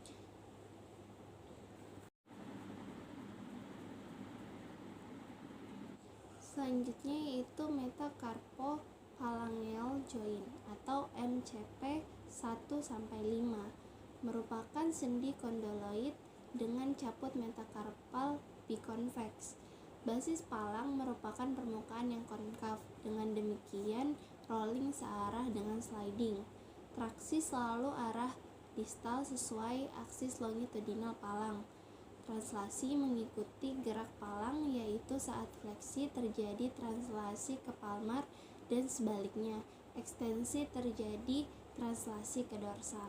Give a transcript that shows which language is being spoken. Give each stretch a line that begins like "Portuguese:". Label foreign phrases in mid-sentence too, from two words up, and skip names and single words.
Indonesian: Selanjutnya yaitu
English: metacarpophalangeal joint
Indonesian: atau MCP 1-5 merupakan sendi kondoloid dengan caput metacarpal biconvex. Basis palang merupakan permukaan yang konkav, dengan demikian rolling searah dengan sliding. Traksi selalu arah distal sesuai aksis longitudinal palang. Translasi mengikuti gerak palang, yaitu saat fleksi terjadi translasi ke palmar dan sebaliknya, ekstensi terjadi translasi ke dorsal.